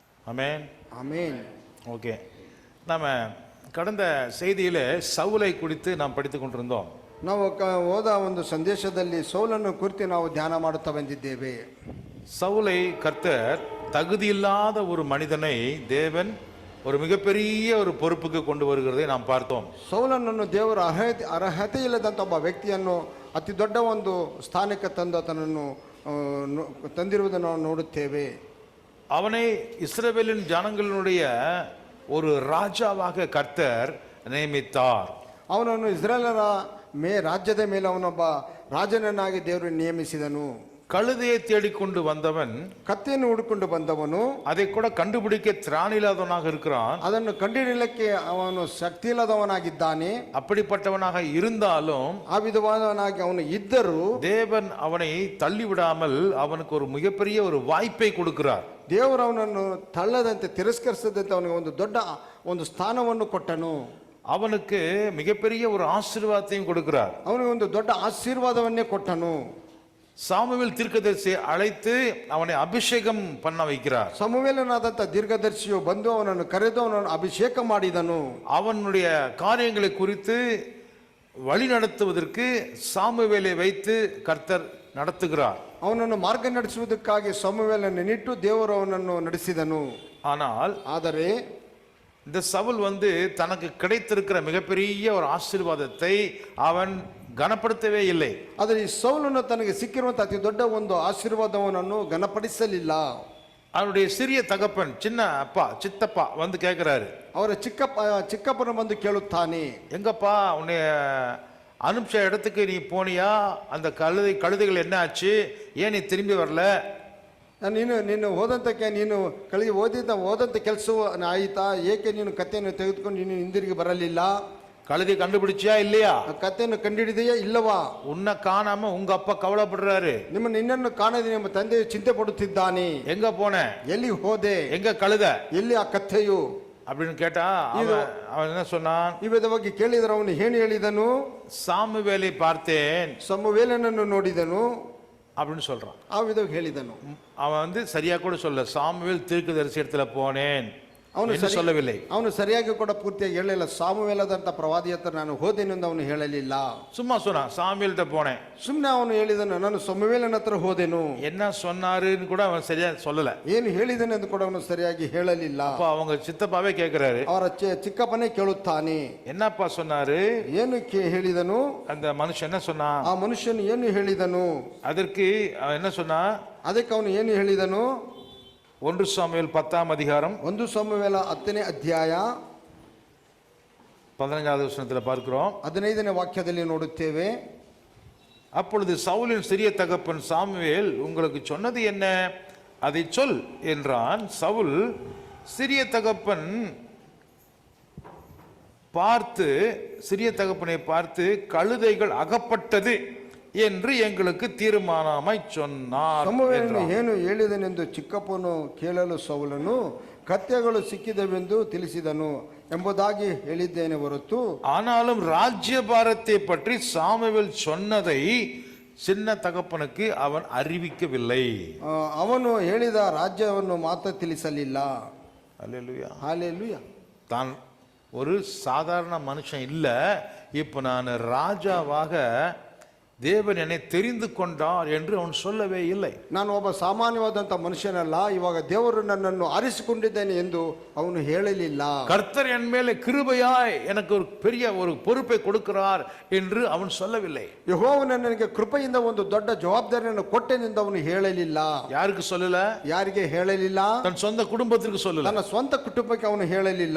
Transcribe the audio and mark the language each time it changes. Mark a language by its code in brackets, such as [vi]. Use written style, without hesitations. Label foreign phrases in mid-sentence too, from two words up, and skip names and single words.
[ta] ஆமென். [kn] ಆಮೇನ್. [ta] ஓகே, நம்ம கடந்த செய்தியில் சவுலை குறித்து நாம் படித்து கொண்டிருந்தோம். [kn] ನಾವು ಹೋದ ಒಂದು ಸಂದೇಶದಲ್ಲಿ ಸೌಲನ್ನು ಕುರಿತು ನಾವು ಧ್ಯಾನ ಮಾಡುತ್ತಾ ಬಂದಿದ್ದೇವೆ. [ta] சவுலை கர்த்தர் தகுதியில்லாத ஒரு மனிதனை தேவன் ஒரு மிகப்பெரிய ஒரு பொறுப்புக்கு கொண்டு வருகிறதை நாம் பார்த்தோம். [kn] ಸೌಲನನ್ನು ದೇವರ ಅರ್ಹತೆ ಇಲ್ಲದಂತ ಒಬ್ಬ ವ್ಯಕ್ತಿಯನ್ನು ಅತಿ ದೊಡ್ಡ ಒಂದು ಸ್ಥಾನಕ್ಕೆ ತಂದು ಆತನನ್ನು ತಂದಿರುವುದನ್ನು ನಾವು ನೋಡುತ್ತೇವೆ. [ta] அவனை இஸ்ரவேலின் ஜனங்களுடைய ஒரு ராஜாவாக கர்த்தர் நியமித்தார். [kn] ಅವನನ್ನು ಇಸ್ರೇಲರ ರಾಜ್ಯದ ಮೇಲೆ ಅವನೊಬ್ಬ ರಾಜನನ್ನಾಗಿ ದೇವರು ನೇಮಿಸಿದನು. [ta] கழுதையை தேடிக்கொண்டு வந்தவன், [kn] ಕತ್ತೆಯನ್ನು ಹುಡುಕೊಂಡು ಬಂದವನು, [ta] அதை கூட கண்டுபிடிக்க திராணில்லாதவனாக இருக்கிறான். [kn] ಅದನ್ನು ಕಂಡುಹಿಡಿಯಲಿಕ್ಕೆ ಅವನು ಶಕ್ತಿ ಇಲ್ಲದವನಾಗಿದ್ದಾನೆ. [ta] அப்படிப்பட்டவனாக இருந்தாலும் [kn] ಆ ವಿಧವಾದವನಾಗಿ ಅವನು ಇದ್ದರೂ [ta] தேவன் அவனை தள்ளிவிடாமல் அவனுக்கு ஒரு மிகப்பெரிய ஒரு வாய்ப்பை கொடுக்கிறார். [kn] ದೇವರು ಅವನನ್ನು ತಳ್ಳದಂತೆ ತಿರಸ್ಕರಿಸದಂತೆ ಅವನಿಗೆ ಒಂದು ದೊಡ್ಡ ಒಂದು ಸ್ಥಾನವನ್ನು ಕೊಟ್ಟನು. [ta] அவனுக்கு மிகப்பெரிய ஒரு ஆசீர்வாதத்தையும் கொடுக்கிறார். [kn] ಅವನಿಗೆ ಒಂದು ದೊಡ್ಡ ಆಶೀರ್ವಾದವನ್ನೇ ಕೊಟ್ಟನು. [ta] சாமுவேல் தீர்க்கதரிசியை அழைத்து அவனை அபிஷேகம் பண்ண வைக்கிறார். [kn] ಸಮುವೇಲನಾದಂಥ ದೀರ್ಘದರ್ಶಿಯು ಬಂದು ಅವನನ್ನು ಕರೆದು ಅವನನ್ನು ಅಭಿಷೇಕ ಮಾಡಿದನು. [ta] அவனுடைய காரியங்களை குறித்து வழி நடத்துவதற்கு சாமுவேலை வைத்து கர்த்தர் நடத்துகிறார். [kn] ಅವನನ್ನು ಮಾರ್ಗ ನಡೆಸುವುದಕ್ಕಾಗಿ ಸಮುವೇಲನ್ನು ನಿಟ್ಟು ದೇವರು ಅವನನ್ನು ನಡೆಸಿದನು. [ta] ಆದರೆ இந்த சவுல் தனக்கு கிடைத்திருக்கிற மிகப்பெரிய ஒரு ஆசீர்வாதத்தை அவன் கனப்படுத்தவே இல்லை. [kn] ಆದರೆ ಈ ಸೌಲನು ತನಗೆ ಸಿಕ್ಕಿರುವಂತ ಅತಿ ದೊಡ್ಡ ಒಂದು ಆಶೀರ್ವಾದವನ್ನು ಗಣಪಡಿಸಲಿಲ್ಲ. [ta] அவனுடைய சிறிய தகப்பன், சின்ன அப்பா, சித்தப்பா கேட்கிறாரு. [kn] ಅವರ ಚಿಕ್ಕಪ್ಪನ ಬಂದು ಕೇಳುತ್ತಾನೆ, [ta] எங்கப்பா உன்னை அனுப்பிச்ச இடத்துக்கு நீ போனியா? அந்த கழுதைகள் என்ன ஆச்சு? ஏன் நீ திரும்பி வரல? [kn] ನೀನು ಹೋದಂತಕ್ಕೆ ನೀನು ಓದಂತ ಕೆಲಸ ಆಯಿತಾ? ಏಕೆ ನೀನು ಕತ್ತೆಯನ್ನು ತೆಗೆದುಕೊಂಡು ನೀನು ಹಿಂದಿರುಗಿ ಬರಲಿಲ್ಲ? [ta] கழுதை கண்டுபிடிச்சியா இல்லையா? [kn] ಕತ್ತೆಯನ್ನು ಕಂಡಿಡಿದೆಯಾ ಇಲ್ಲವಾ? [ta] உன்னை காணாம உங்க அப்பா கவலைப்படுறாரு. [kn] ನಿನ್ನನ್ನು ಕಾಣದೆ ನಿಮ್ಮ ತಂದೆ ಚಿಂತೆ ಪಡುತ್ತಿದ್ದಾನೆ. [ta] எங்க போன? [kn] ಎಲ್ಲಿ ಹೋದೆ? [ta] எங்க ಕழுதை? [kn] ಎಲ್ಲಿ ಆ ಕತ್ತೆಯು [ta] அப்படின்னு கேட்டா அவன் என்ன சொன்னான்? [kn] ಈ ವಿಧವಾಗಿ ಕೇಳಿದರೆ ಅವನು ಏನು ಹೇಳಿದನು? [ta] சாமுவேலை பார்த்தேன், [kn] ಸಮುವೇಲನನ್ನು ನೋಡಿದನು [ta] அப்படின்னு சொல்றான். [kn] ಆ ವಿಧವಾಗಿ ಹೇಳಿದನು. [ta] அவன் சரியா கூட சொல்ல, சாமுவேல் தீர்க்கதரிசி இடத்துல போனேன் ಅವನು சொல்லவில்லை. [kn] ಅವನು ಸರಿಯಾಗಿ ಕೂಡ ಪೂರ್ತಿಯಾಗಿ ಹೇಳಲಿಲ್ಲ. ಸಾಮುವೇಲದಂತ ಪ್ರವಾದಿ ಹತ್ರ ನಾನು ಹೋದೆನೆಂದು ಅವನು ಹೇಳಲಿಲ್ಲ. [ta] சும்மா சொன்னான், சாமுவேல்கிட்ட போனேன். [kn] ಸುಮ್ಮನೆ ಅವನು ಹೇಳಿದನು, ನಾನು ಸಮುವೇಲನ ಹತ್ರ ಹೋದೆನು. [ta] என்ன சொன்னாருன்னு கூட ಅವನು சரியா சொல்லல. [kn] ಏನು ಹೇಳಿದನು ಎಂದು ಕೂಡ ಅವನು ಸರಿಯಾಗಿ ಹೇಳಲಿಲ್ಲ. [ta] அப்ப அவங்க சித்தப்பாவே கேக்குறாரு. [kn] ಅವರ ಚಿಕ್ಕಪ್ಪನೇ ಕೇಳುತ್ತಾನೆ, [ta] என்னப்பா சொன்னாரு? [kn] ಏನು ಹೇಳಿದನು? [ta] அந்த மனுஷன் என்ன சொன்னா? [kn] ಆ ಮನುಷ್ಯನು ಏನು ಹೇಳಿದನು? [ta] அதற்கு என்ன சொன்னா? [kn] ಅದಕ್ಕೆ ಅವನು ಏನು ಹೇಳಿದನು? [ta] 1 சாமுவேல் 10ஆம் அதிகாரம், [kn] 1 சாமுவேಲ 10ನೇ ಅಧ್ಯಾಯ [ta] 15வது வசனத்தில் பார்க்கிறோம். [kn] 15ನೇ ವಾಕ್ಯದಲ್ಲಿ ನೋಡುತ್ತೇವೆ. [ta] அப்பொழுது சவுலின் சிறிய தகப்பன் சாமுவேல், உங்களுக்கு சொன்னது என்ன? அதை சொல் என்றான். சவுல் சிறிய தகப்பனை பார்த்து கழுதைகள் அகப்பட்டது என்று எங்களுக்கு தீர்மானமாய் சொன்னார். [kn] ಸಮುವೇಲನು ಏನು ಹೇಳಿದನೆಂದು ಚಿಕ್ಕಪ್ಪನು ಕೇಳಲು ಸೌಲನು ಕತ್ತೆಗಳು ಸಿಕ್ಕಿದವೆಂದು ತಿಳಿಸಿದನು ಎಂಬುದಾಗಿ ಹೇಳಿದ್ದೇನೆ ಹೊರತು, [ta] ஆனாலும் ராஜ்யபாரத்தை பற்றி சாமுவேல் சொன்னதை சின்ன தகப்பனுக்கு அவன் அறிவிக்கவில்லை. [kn] ಅವನು ಹೇಳಿದ ರಾಜ್ಯವನ್ನು ಮಾತ್ರ ತಿಳಿಸಲಿಲ್ಲ. [ta] அல்லேலூயா, ஹல்லேலூயா. தான் ஒரு சாதாரண மனுஷன் இல்ல, இப்ப நான் ராஜாவாக தேவன் என்னை தெரிந்து கொண்டார் என்று அவன் சொல்லவே இல்லை. [kn] ನಾನು ಒಬ್ಬ ಸಾಮಾನ್ಯವಾದಂತ ಮನುಷ್ಯನಲ್ಲ, ಇವಾಗ ದೇವರು ನನ್ನನ್ನು ಆರಿಸಿಕೊಂಡಿದ್ದೇನೆ ಎಂದು ಅವನು ಹೇಳಲಿಲ್ಲ. [ta] கர்த்தர் என் மேலே கிருபையாய் எனக்கு ஒரு பெரிய ஒரு பொறுப்பை கொடுக்கிறார் என்று அவன் சொல்லவில்லை. [kn] ಯೆಹೋವನು ನನಗೆ ಕೃಪೆಯಿಂದ ಒಂದು ದೊಡ್ಡ ಜವಾಬ್ದಾರಿಯನ್ನು ಕೊಟ್ಟೆನೆಂದು ಅವನು ಹೇಳಲಿಲ್ಲ. [ta] யாருக்கு சொல்லல? [kn] ಯಾರಿಗೆ ಹೇಳಲಿಲ್ಲ? [ta] தன் சொந்த குடும்பத்திற்கு சொல்லல, [kn] ತನ್ನ ಸ್ವಂತ ಕುಟುಂಬಕ್ಕೆ ಅವನು ಹೇಳಲಿಲ್ಲ.